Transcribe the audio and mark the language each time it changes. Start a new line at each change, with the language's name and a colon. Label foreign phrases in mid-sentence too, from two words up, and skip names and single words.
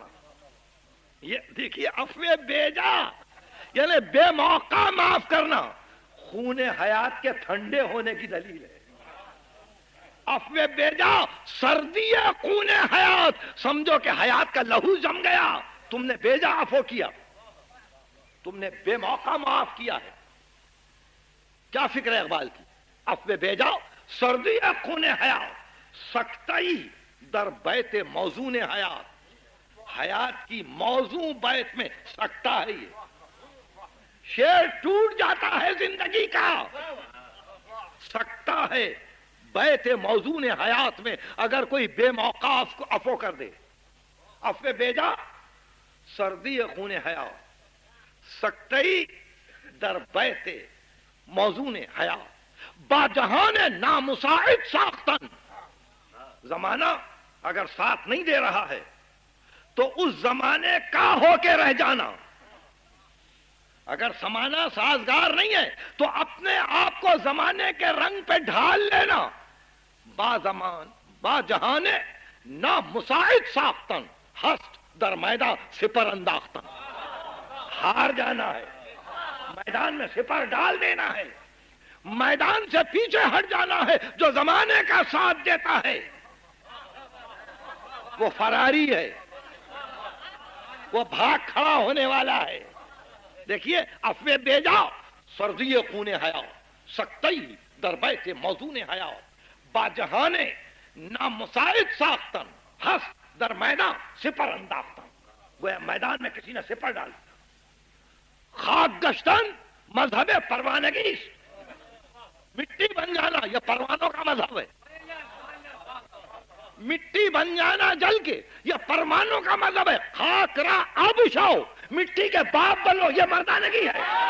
Urdu: یہ دیکھیے عفو بیجا یعنی بے موقع معاف کرنا خون حیات کے ٹھنڈے ہونے کی دلیل ہے.
Persian: عفو بیجا سردی خون حیات،
Urdu: سمجھو کہ حیات کا لہو جم گیا، تم نے بیجا عفو کیا، تم نے بے موقع معاف کیا ہے. کیا فکر ہے اقبال کی؟
Persian: عفو بیجا سردی خون حیات سکتئی در بیت موزون حیات.
Urdu: حیات کی موزوں بیت میں سکتا ہے. یہ شعر ٹوٹ جاتا ہے زندگی کا، سکتا ہے بیت موزون حیات میں اگر کوئی بے موقع عفو کر دے.
Persian: عفو بیجا سردی خون حیات سکتئی در بیت موزون حیات با جہان نامساعد ساختن.
Urdu: زمانہ اگر ساتھ نہیں دے رہا ہے تو اس زمانے کا ہو کے رہ جانا. اگر زمانہ سازگار نہیں ہے تو اپنے آپ کو زمانے کے رنگ پہ ڈھال لینا.
Persian: با زمان با جہان نامساعد ساختن ہست در میدان سپر انداختن.
Urdu: ہار جانا ہے، میدان میں سپر ڈال دینا ہے، میدان سے پیچھے ہٹ جانا ہے. جو زمانے کا ساتھ دیتا ہے وہ فراری ہے، وہ بھاگ کھڑا ہونے والا ہے.
Persian: دیکھیے عفو بیجا سردی خون حیات سکتئی در بیت موزون حیات با جہان نامساعد ساختن ہست در میدان سپر انداختن.
Urdu: گویا میدان میں کسی نے سپر ڈال دیا.
Persian: خاک گشتن مذہب پروانگی،
Urdu: مٹی بن جانا یہ پروانوں کا مذہب ہے. مٹی بن جانا جل کے یہ پروانوں کا مذہب ہے.
Persian: خاک را اب شو
Urdu: مٹی کے باپ بنو یہ مردانگی ہے.